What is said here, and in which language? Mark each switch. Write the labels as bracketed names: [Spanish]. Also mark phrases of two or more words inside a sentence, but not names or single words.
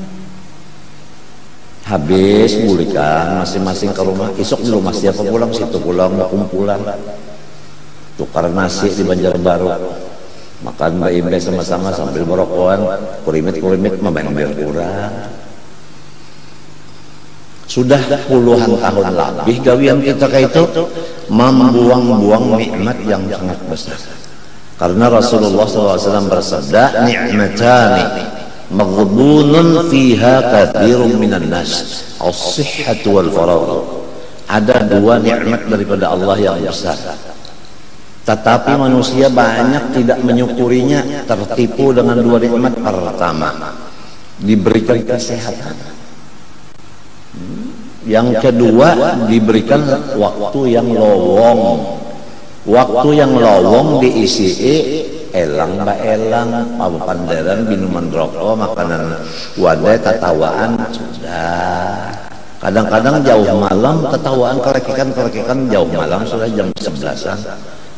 [Banjar] Habis bulikan masing-masing ke rumah, isok di rumah siapa pulang, situ pulang, kumpulan tukar nasi di Banjarbaru, makan baimbe sama-sama sambil merokokan, kurimit membendir kurang. Sudah puluhan tahun lebih gawian kita kayak itu membuang-buang nikmat yang sangat besar. [Indonesian] Karena Rasulullah SAW bersabda, [Arabic] نعمتان مغبون فيهما كثير من الناس الصحة والفراغ. [Indonesian] Ada dua nikmat daripada Allah yang besar, tetapi manusia banyak tidak menyukurinya, tertipu dengan dua nikmat. Pertama, diberikan kesehatan. Yang kedua, diberikan waktu yang lowong. [Banjar] Waktu yang lowong diisi elang baelang, panderan, minuman rokok, makanan wadai, tatawaan. Sudah kadang-kadang jauh malam tatawaan, kerekikan jauh malam, sudah jam 11-an.